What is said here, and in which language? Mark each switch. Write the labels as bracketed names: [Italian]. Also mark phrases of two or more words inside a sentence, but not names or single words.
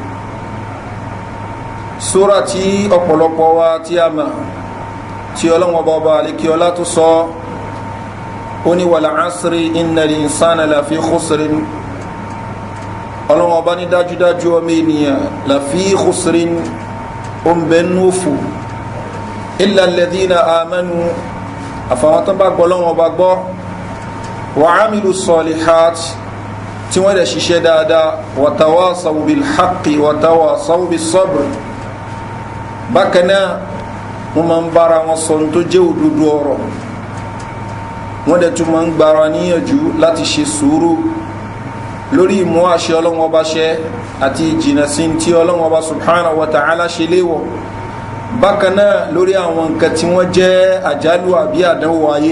[Yoruba] Sura tí ọ̀pọ̀lọpọ̀ wa tí a mọ̀ tí Ọlọ́run Ọba àlékiọlá tó sọ ó ní [Arabic] والعصر إن الإنسان لفي خسر [Yoruba] Ọlọ́run Ọba ní dájúdájú ọmọ ènìyàn [Arabic] لفي خسر [Yoruba] òǹbẹ̀núfù [Arabic] إلا الذين آمنوا [Yoruba] àfàwọn tó bá gbọ́ Ọlọ́run Ọba gbọ́ [Arabic] وعملوا الصالحات [Yoruba] tí wọ́n dẹ̀ ṣiṣẹ́ dáadáa [Arabic] وتواصوا بالحق وتواصوا بالصبر [Yoruba] bákan náà wọ́n máa ń bára wọn sọ tó jẹ́ òdodo ọ̀rọ̀ wọ́n dẹ̀ tún máa ń gbára níyànjú láti ṣe sùúrù lórí ìmú àṣẹ Ọlọ́run Ọba ṣẹ àti ìjìnà sí tí Ọlọ́run Ọba [Arabic] سبحانه وتعالى [Yoruba] ṣe léwọ̀ bákan náà lórí àwọn nǹkan tí wọ́n jẹ́ àjálù àbí àdánwò ayé.